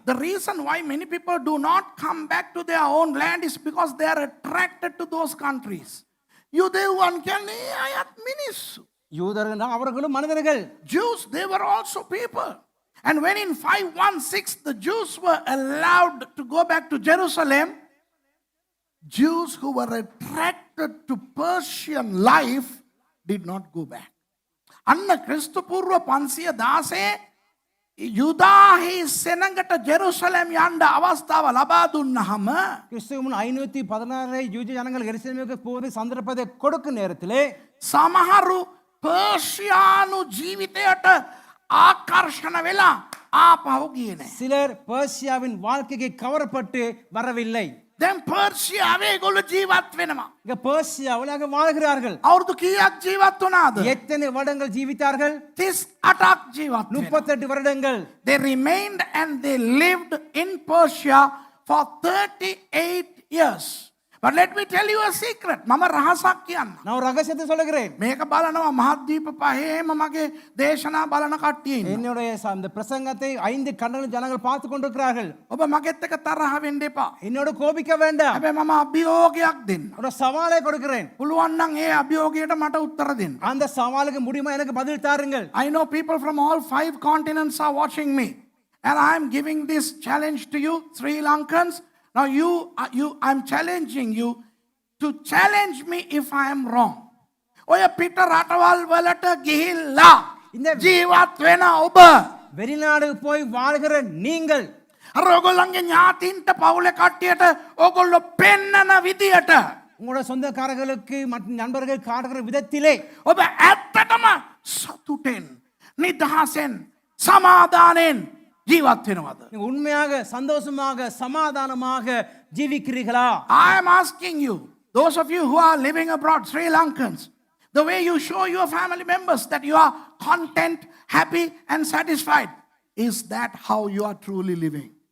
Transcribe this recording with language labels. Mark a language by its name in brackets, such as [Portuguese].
[English] The reason why many people do not come back to their own land is because they are attracted to those countries. [Sinhala] යුදෙව්වන් කියන්නේ අයත් මිනිස්සු. [Tamil] யூதர்கள் அவர்களும் மனிதர்கள். [English] Jews, they were also people. And when in 516 the Jews were allowed to go back to Jerusalem, Jews who were attracted to Persian life did not go back. [Sinhala] අන්න ක්‍රිස්තු පූර්ව 516 යුදාහි සෙනඟට ජෙරුසලම් යන්න අවස්ථාව ලබා දුන්නාම [Tamil] கிறிஸ்துவுக்கு முன் 516 யூத ஜனங்கள் எருசலேமுக்கு போவது சந்தர்ப்பத்தை கொடுக்கும் நேரத்திலே [Sinhala] සමහරු පර්ෂියානු ජීවිතයට ආකර්ෂණ වෙලා ආපහු ගියේ නැහැ. [Tamil] சிலர் பர்சியாவின் வாழ்க்கைக்கு கவரப்பட்டு வரவில்லை. [Sinhala] දැන් පර්ෂියාවේ ඒගොල්ලෝ ජීවත් වෙනවා. [Tamil] இங்க பர்சியாவில் அங்க வாழ்கிறார்கள். [Sinhala] අවුරුදු කීයක් ජීවත් වුණාද? [Tamil] எத்தனை வருடங்கள் ஜீவித்தார்கள்? [Sinhala] 38ක් ජීවත් වෙනවා. [Tamil] 38 வருடங்கள். [English] They remained and they lived in Persia for 38 years. But let me tell you a secret. [Sinhala] මම රහසක් කියන්න. [Tamil] நான் ஒரு ரகசியத்தை சொல்லுகிறேன். [Sinhala] මේක බලනවා මහද්වීප පහේම මගේ දේශනා බලන කට්ටිය ඉන්නවා. [Tamil] என்னுடைய இந்த பிரசங்கத்தை 5 கண்டங்கள் ஜனங்கள் பார்த்து கொண்டிருக்கிறார்கள். [Sinhala] ඔබ මගෙත් එක්ක තරහ වෙන්න එපා. [Tamil] என்னோட கோபிக்க வேண்டாம். [Sinhala] හැබැයි මම අභියෝගයක් දෙන්න. [Tamil] ஒரு சவாலை கொடுக்கிறேன். [Sinhala] පුළුවන් නම් ඒ අභියෝගයට මට උත්තර දෙන්න. [Tamil] அந்த சவாலுக்கு முடியுமா எனக்கு பதில் தாருங்கள். [English] I know people from all 5 continents are watching me. And I am giving this challenge to you, Sri Lankans. Now I'm challenging you to challenge me if I am wrong. [Sinhala] ඔය පිට රටවල් වලට ගිහිල්ලා ජීවත් වෙන ඔබ [Tamil] வெளிநாடு போய் வாழ்கிற நீங்கள் [Sinhala] අර ඔයගොල්ලන්ගේ ඥාතින්ට පවුලේ කට්ටියට ඔයගොල්ලෝ පෙන්නන විදියට [Tamil] உங்களோட சொந்தக்காரர்களுக்கு மற்றும் நண்பர்கள் காட்டுகிற விதத்திலே [Sinhala] ඔබ ඇත්තටම සතුටෙන් නිදහසෙන් සමාදානෙන් ජීවත් වෙනවද? [Tamil] நீங்க உண்மையாக சந்தோஷமாக சமாதானமாக ஜீவிக்கிறீர்களா? [English] I am asking you, those of you who are living abroad, Sri Lankans, the way you show your family members that you are content, happy and satisfied, is that how you are truly living?